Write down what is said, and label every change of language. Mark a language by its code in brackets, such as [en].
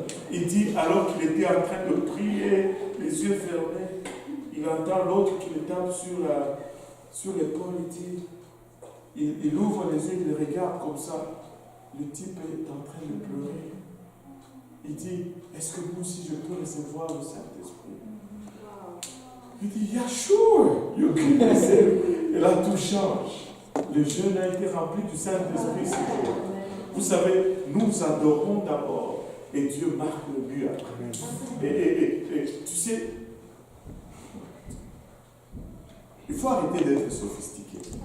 [fr] Il dit, alors qu'il était en train de prier, les yeux fermés, il entend l'autre qui le tape sur l'épaule, il ouvre les yeux, il le regarde comme ça. Le type est en train de pleurer. Il dit, est-ce que vous aussi je peux recevoir le Saint-Esprit? Il dit, [en] yeah, sure, you can receive. [fr] Et là, tout change. Le jeune a été rempli du Saint-Esprit ce jour. Vous savez, nous adorons d'abord et Dieu marque le but après. Et tu sais, il faut arrêter d'être sophistiqué.